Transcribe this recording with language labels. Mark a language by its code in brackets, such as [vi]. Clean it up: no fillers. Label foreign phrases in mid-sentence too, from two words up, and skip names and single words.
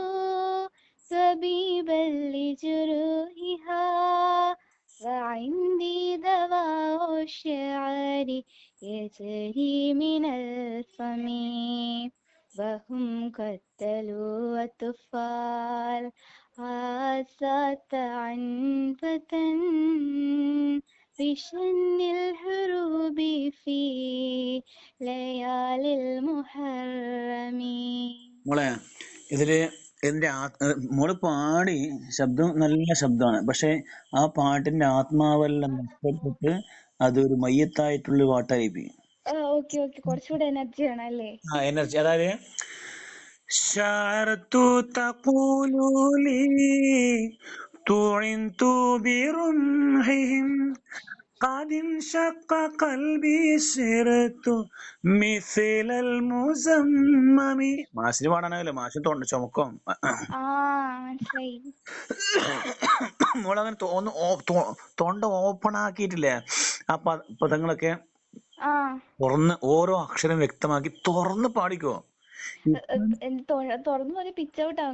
[ar] طبيبا لجروحها وعندي دواء الشعر يجري من الفم وهم قتلوا أطفال عزت عنبة بشن الحروب في ليالي المحرم. [ml] മോളെ, ഇതില് എന്റെ മോള് പാടി, ശബ്ദം നല്ല ശബ്ദമാണ്. പക്ഷെ ആ പാട്ടിന്റെ ആത്മാവെല്ലാം നഷ്ടപ്പെട്ട് അതൊരു മയ്യത്തായിട്ടുള്ള പാട്ടായി പോയി. കുറച്ചുകൂടെ എനർജി വേണം അല്ലേ? എനർജി. [ar] അതായത് شعرت تقول لي طعنت برمحهم قد انشق قلبي صرت مثل المزمم. [ml] മാഷിന് പാടാനാവില്ല, മാഷിന് ചുമക്കും. മനസ്സിലായി. മോളങ്ങനെ തൊണ്ട ഓപ്പൺ ആക്കിയിട്ടില്ലേ, ആ പദങ്ങളൊക്കെ തുറന്ന് ഓരോ അക്ഷരം വ്യക്തമാക്കി തുറന്ന് പാടിക്കോ. തുറന്നു പോലെ [en] pitch out [ml] ആവും.